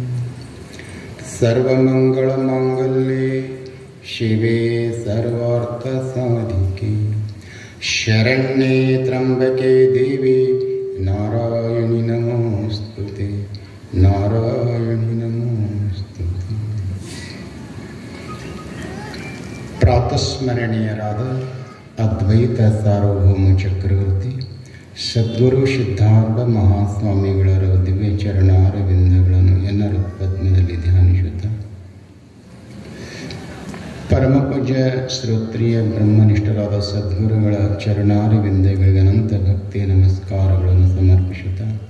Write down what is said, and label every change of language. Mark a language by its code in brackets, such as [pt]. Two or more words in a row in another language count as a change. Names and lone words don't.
[sa] सर्वमंगलमांगल्ये शिवे सर्वार्थसाधिके शरण्ये त्र्यंबके देवी नारायणी नमोस्तुते नारायणी नमोस्तुते। [kn] ಪ್ರಾತಸ್ಮರಣೀಯರಾದ ಅದ್ವೈತ ಸಾರ್ವಭೌಮ ಚಕ್ರವರ್ತಿ ಸದ್ಗುರು ಸಿದ್ಧಾರೂಢ ಮಹಾಸ್ವಾಮಿಗಳರ ದಿವ್ಯ ಚರಣಾರವಿಂದಗಳನ್ನು ಎಲ್ಲರ ಪದ್ಮದಲ್ಲಿ ಧ್ಯಾನಿಸುತ್ತಾ ಪರಮಪೂಜ್ಯ ಶ್ರೋತ್ರಿಯ ಬ್ರಹ್ಮನಿಷ್ಠರಾದ ಸದ್ಗುರುಗಳ ಚರಣಾರವಿಂದಗಳಿಗೆ ಅನಂತ ಭಕ್ತಿಯ ನಮಸ್ಕಾರಗಳನ್ನು ಸಮರ್ಪಿಸುತ್ತಾ